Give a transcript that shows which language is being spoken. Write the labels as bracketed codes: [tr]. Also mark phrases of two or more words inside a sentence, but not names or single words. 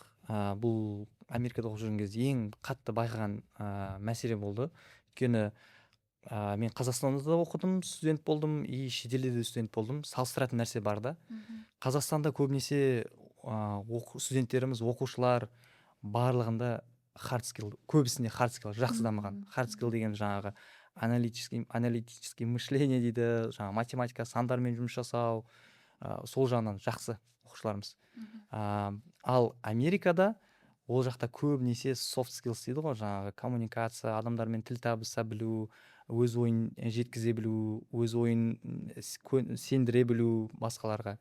[kk] Бұл Америкада оқып жүрген кезде ең қатты байқаған мәселе болды. Өйткені мен Қазақстанда да оқыдым, студент болдым, и шетелде де студент болдым. Салыстыратын нәрсе бар да. Қазақстанда көбінесе студенттеріміз, оқушылар барлығында [en] hard skill, [kk] көбісінде [en] hard skill [kk] жақсы дамыған. [en] Hard skill [kk] деген жаңағы [ru] аналитический мышление [kk] дейді, жаңағы математика, сандармен жұмыс жасау, сол жағынан жақсы оқушыларымыз. Ал Америкада ол жақта көбінесе [en] soft skills [kk] дейді ғой, жаңағы коммуникация, адамдармен тіл табыса білу, өз ойын жеткізе білу, өз ойын сендіре білу басқаларға.